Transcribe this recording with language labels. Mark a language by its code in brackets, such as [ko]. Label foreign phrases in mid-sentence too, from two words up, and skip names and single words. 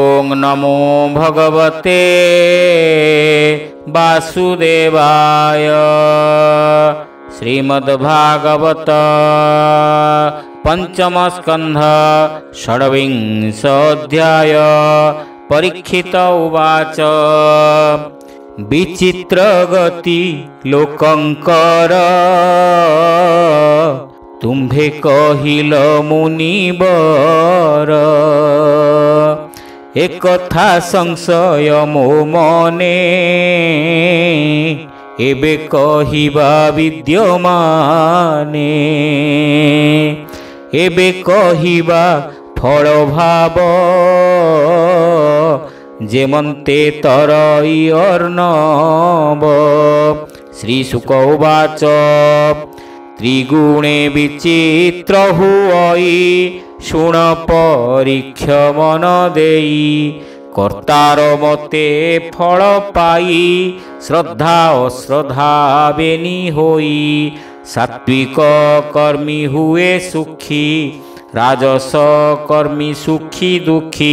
[sa] नमो भगवते वासुदेवाय। श्रीमद्भागवत पंचम स्कंध षड्विंशोऽध्याय। परीक्षित उवाच [or] ବିଚିତ୍ର ଗତି ଲୋକଙ୍କର ତୁମ୍ଭେ କହିଲ ମୁନିବର। ଏକ ଥା ସଂଶୟ ମୋ ମନେ ଏବେ କହିବା ବିଦ୍ୟମାନେ। ଏବେ କହିବା ଫଳ ଭାବ ଯେମନ୍ତେ ତରଇ ଅର୍ଣବ। [sa] श्रीशुक उवाच [or] ତ୍ରିଗୁଣେ ବିଚିତ୍ର ହୁଇ ଶୁଣ ପରୀକ୍ଷ ମନ ଦେଇ। କର୍ତାର ମତେ ଫଳ ପାଇ ଶ୍ରଦ୍ଧା ଅଶ୍ରଦ୍ଧା ବେନୀ ହୋଇ। ସାତ୍ୱିକ କର୍ମୀ ହୁଏ ସୁଖୀ ରାଜସ କର୍ମୀ ସୁଖୀ ଦୁଖୀ।